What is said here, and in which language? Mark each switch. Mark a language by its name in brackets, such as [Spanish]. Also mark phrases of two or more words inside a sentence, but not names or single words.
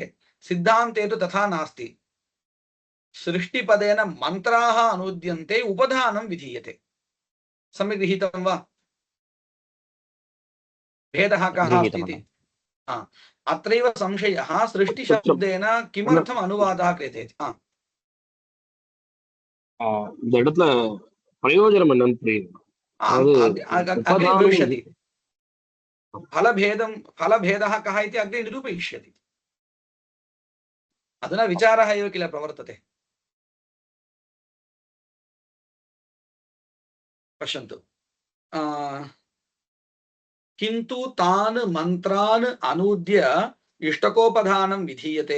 [Sanskrit] सिद्धान्ते तु तथा नास्ति। सृष्टिपदेन मन्त्राः अनुद्यन्ते, उपधानं विधीयते। सम्यक् गृहीतं वा? भेदः कः अस्ति इति? अत्रैव संशयः, सृष्टिशब्देन किमर्थम् अनुवादः क्रियते इति। [Tamil] இந்த இடத்துல பிரயோஜனம் என்னன்னு புரியுது. [Sanskrit] अग्रे भविष्यति। फलभेदः कः इति अग्रे निरूपयिष्यति। अधुना विचारः एव किल प्रवर्तते। पश्यन्तु, किन्तु तान् मन्त्रान् अनूद्य इष्टकोपधानं विधीयते।